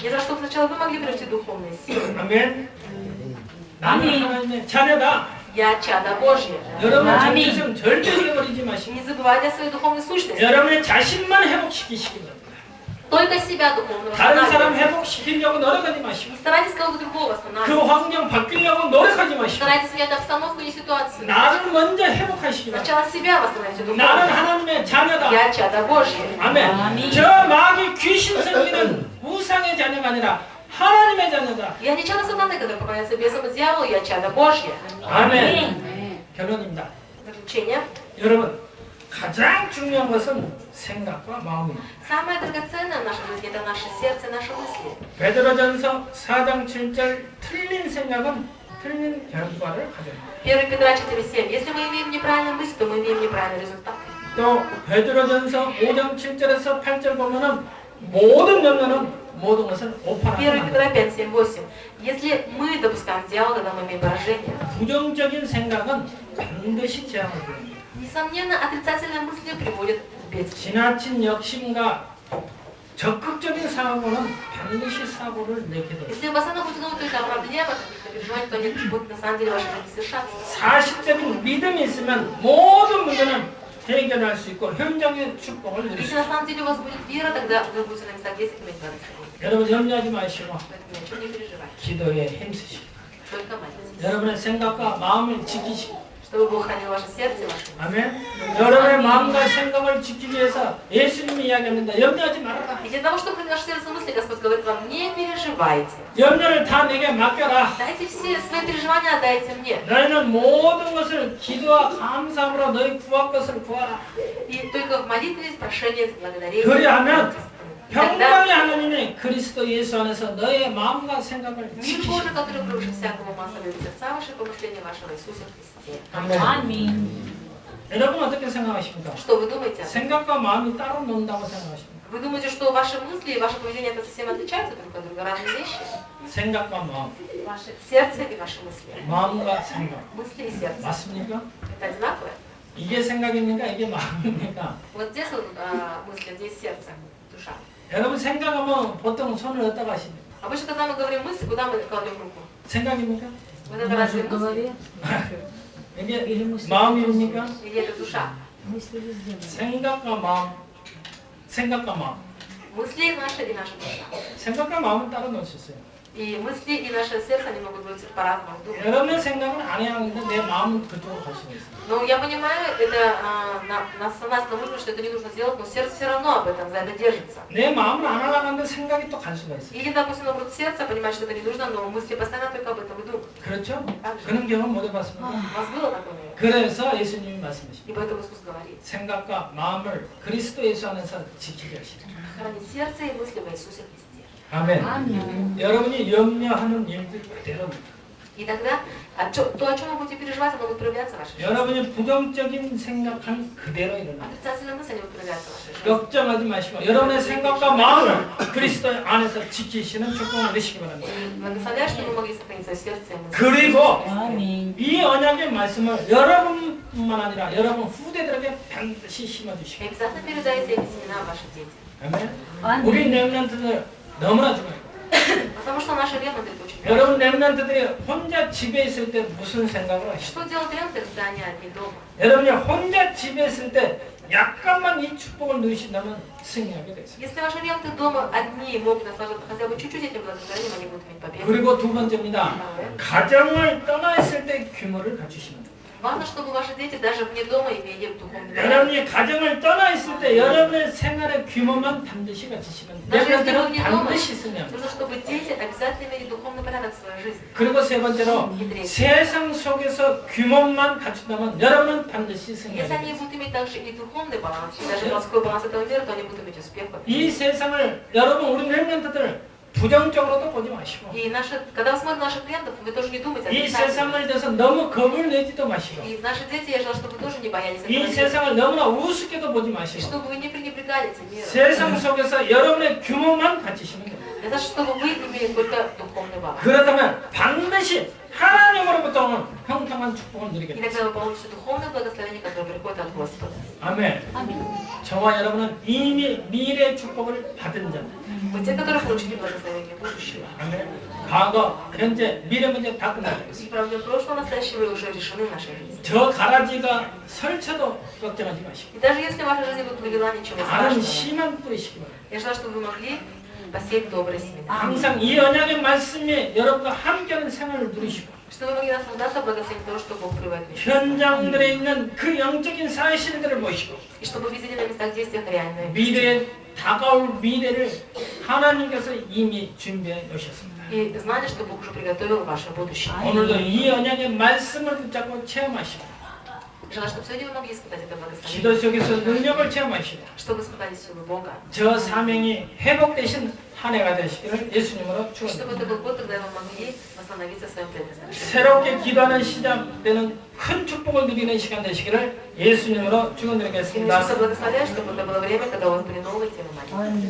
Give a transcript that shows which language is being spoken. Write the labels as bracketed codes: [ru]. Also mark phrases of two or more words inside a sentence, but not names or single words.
[ru] Не за что сначала вы могли приобрести духовные силы. [ko] 아멘. 나는 하나님의 자녀다. [ru] Я чадо Божье. [ko] 여러분의 아멘. 정체성 절대 잊어버리지 마시고 [ru] Не забывайте о своей духовной сущности. [ko] 여러분의 자신만 회복시키시기 바랍니다. [ru] Только себя духовно [ko] 다른 사람 [ru] восстанавливайте. [ko] 회복시키려고 노력하지 마시고 [ru] Не старайтесь кого-то другого 그 восстанавливать. [ko] 환경 바뀌려고 노력하지 Не 마시고 [ru] старайтесь менять обстановку и ситуацию. [ko] 나를 먼저 회복하시기 바랍니다. [ru] Сначала себя восстановите 나는 духовно. [ko] 하나님의 자녀다. [ru] Я чадо Божье. [ko] 아멘. 아멘. 저 마귀 귀신 섬기는 우상의 자녀가 아니라 하나님의 자녀다. [ru] Я не чадо сатаны, который поклоняется бесам и дьяволу, я чадо Божье. [ko] 아멘. 결론입니다. [ru] Заключение. [ko] 여러분 가장 중요한 것은 생각과 마음입니다. [ru] Самое драгоценное в нашей жизни – это наше сердце, наши мысли. [ko] 베드로전서 4장 7절 틀린 생각은 틀린 결과를 가져옵니다. [ru] 1 Петра 4:7. Если мы имеем неправильную мысль, то мы имеем неправильный результат. [ko] 또 베드로전서 5장 7절에서 8절 보면은 모든 염려는 모든 것을 1 오판합니다. [ru] Петра 5:7-8. Если мы допускаем дьявола, тогда мы имеем поражение. [ko] 부정적인 생각은 반드시 재앙을 부릅니다. [ru] Несомненно, отрицательные мысли приводят к бедствию. [ko] 지나친 욕심과 적극적인 사고는 반드시 사고를 내게 됩니다. [ru] Если вы постоянно будете думать только о проблемах, каких-то переживаниях, то они будут на самом деле ваши жизни совершаться. [ko] 사실적인 믿음이 있으면 모든 문제는 해결할 수 있고 현장의 축복을 누릴 수 [ru] Если на 있습니다. самом деле у вас будет вера, тогда вы будете на местах действий иметь благословение. [ko] 여러분 염려하지 마시고 [ru] Поэтому ни о чем не переживайте. [ko] 기도에 힘쓰시고 [ru] Только молитесь. [ko] 여러분의 생각과 마음을 지키시고 [ru] Чтобы Бог хранил ваше сердце, ваше мысли. [ko] 아멘. 여러분의 마음과 생각을 지키기 위해서 예수님이 이야기합니다. 염려하지 말아라. [ru] И для того, чтобы хранить ваше сердце мысли, Господь говорит вам, не переживайте. [ko] 염려를 다 내게 맡겨라. [ru] Дайте все свои переживания, отдайте мне. [ko] 너희는 모든 것을 기도와 감사함으로 너희 구할 것을 구하라. [ru] И только в молитве, прошении, благодарении. [ko] 그리하면 Тогда 평강의 하나님이 그리스도 예수 안에서 너의 마음과 생각을 мир 지키시고 [ru] Божий, который превыше всякого ума, оставит сердца ваши помышления вашего Иисуса Христе. Аминь. [ko] 여러분 어떻게 생각하십니까? [ru] Что вы думаете? [ko] 생각과 마음이 따로 논다고 생각하십니까? [ru] Вы думаете, что ваши мысли и ваше поведение это совсем отличаются друг от друга, разные вещи? [ko] 생각과 마음, [ru] Ваше сердце и ваши мысли. [ko] 마음과 생각 [ru] Мысли и сердце. [ko] 맞습니까? [ru] Это одинаковое? [ko] 이게 생각입니까? 이게 마음입니까? [ru] Вот здесь вот мысли, здесь сердце, душа. [ko] 여러분 생각하면 보통 손을 어디다가 하십니까? [ru] Обычно, когда мы говорим мысли, куда мы кладем руку? [ko] 생각입니까? [ru] Вот это разве В мысли? голове 이게 или мысли? 마음입니까? Или это душа? Мысли везде. [ko] 생각과 마음, 생각과 마음. [ru] Мысли наши и наша душа. [ko] 생각과 마음은 따로 놓을 수 있어요. [ru] И мысли, и наше сердце, они могут быть по-разному. думать. [ko] 여러분의 생각은 안해야 하는데 내 마음은 그쪽으로 갈 수가 있어요. [ru] Но я понимаю, это на сознательном уровне, что это не нужно делать, но сердце все равно об этом, за это держится. [ko] 내 마음은 안 하려고 하는데 생각이 또 갈 수가 있어요. [ru] Или, допустим, наоборот, сердце понимает, что это не нужно, но мысли постоянно только об этом и думают. [ko] 그렇죠? [ru] Так же. [ko] 그런 경험 못 해봤습니다. [ru] У вас было такое? [ko] 그래서 예수님이 말씀하십니다. [ru] И поэтому Иисус говорит, [ko] 생각과 마음을 그리스도 예수 안에서 지키게 하시라. [ru] хранить сердце и мысли во Иисусе Христе. [ko] 아멘. [ru] Аминь. [ko] 여러분이 염려하는 일들 그대로입니다. [ru] И тогда то, о чем вы будете переживать, оно будет проявляться в вашей жизни. [ko] 여러분이 부정적인 생각한 그대로 일어납니다. [ru] Отрицательные мысли, они будут проявляться в вашей жизни. [ko] 걱정하지 마시고 여러분의 생각과 마음을 그리스도 안에서 지키시는 축복을 누리시기 바랍니다. [ru] И благословляю, что вы могли сохранить свое сердце и мысли. 그리고 Аминь. [ko] 이 언약의 말씀을 여러분뿐만 아니라 여러분 후대들에게 반드시 И 심어주시고 [ru] обязательно передайте эти семена вашим детям. [ko] 아멘. 우리 렘넌트들 너무나 중요해요. [ru] Потому что наши ремонты это очень важно. [ko] 여러분 렘넌트들이 혼자 집에 있을 때 무슨 생각을 하시죠? [ru] Что делают ремонты, когда они одни дома? [ko] 여러분이 혼자 집에 있을 때 약간만 이 축복을 누리신다면 승리하게 되겠어요. [ru] Если ваши ремонты дома одни могут наслаждаться хотя бы чуть-чуть этим благословением, они будут иметь победу. [ko] 그리고 두 번째입니다. 가정을 떠나 있을 때 규모를 갖추시면 돼요. [ru] Важно, чтобы ваши дети даже вне дома имели духовный порядок. [ko] 여러분이 가정을 떠나 있을 때 여러분의 생활의 규모만 반드시 갖추시면 [ru] Даже если вы 렘넌트는 вне дома, [ko] 반드시 승리합니다. [ru] нужно, чтобы дети обязательно имели духовный порядок в своей жизни. [ko] 그리고 세 번째로 [ru] И третье. [ko] 세상 속에서 규모만 갖춘다면 여러분은 반드시 Если 승리합니다. [ru] они будут иметь также и духовный баланс, и даже морской баланс этого мира, то они будут иметь успех. [ko] 이 세상을 여러분 우리 렘넌트들 부정적으로도 보지 마시고 [ru] И когда вы смотрите наших клиентов, вы тоже не думайте 이 отрицательно. [ko] 세상을 대해서 너무 겁을 내지도 마시고 [ru] И наши дети, я желаю, чтобы вы тоже не боялись этого 이 мира. [ko] 세상을 너무나 우습게도 보지 И 마시고 [ru] чтобы вы не пренебрегали этим миром. [ko] 세상 속에서 여러분의 규모만 갖추시면 됩니다. [ru] Это чтобы вы имели только духовный баланс. [ko] 그렇다면 반드시 하나님으로부터 오는 평등한 축복을 누리게 И 됩니다. [ru] тогда вы получите духовное благословение, которое приходит от Господа. [ko] 아멘. 저와 여러분은 이미 미래의 축복을 받은 자. [ru] Вы те, которые получили благословение будущего. [ko] 아멘. 과거, 현재, 미래 문제 다 끝나고 있어요. [ru] И проблемы прошлого, настоящего уже решены в нашей жизни. [ko] 저 가라지가 설쳐도 걱정하지 ма시고 [ru] И даже если в вашей жизни будет вывела ничего 다른 страшного, [ko] 씨만 뿌리시기 바랍니다. [ru] я желаю, чтобы вы могли посеять добрые семена. [ko] 항상 이 언약의 말씀이 여러분과 함께하는 생활을 누리시고 [ru] Чтобы вы могли наслаждаться благословением того, что Бог приводит в жизнь. [ko] 현장들에 있는 그 영적인 사실들을 보시고 [ru] И чтобы вы видели на местах действия реальные. [ko] 미래에 다가올 미래를 하나님께서 이미 준비해 놓으셨습니다. [ru] И знали, что Бог уже приготовил ваше будущее. [ko] 오늘도 이 언약의 말씀을 붙잡고 체험하시고 [ru] Желаю, чтобы сегодня вы могли испытать это благословение, [ko] 기도 속에서 능력을 체험하시고 [ru] чтобы испытали силу Бога, [ko] 저 사명이 회복되신 한 해가 되시기를 예수님으로 чтобы 축원합니다. [ru] это был год, когда вы могли восстановиться в своем предназначении. [ko] 새롭게 기도하는 시작되는 큰 축복을 누리는 시간 되시기를 예수님으로 И 축원드리겠습니다. [ru] начнется благословлять, чтобы это было время, когда у вас были новые темы молитвы.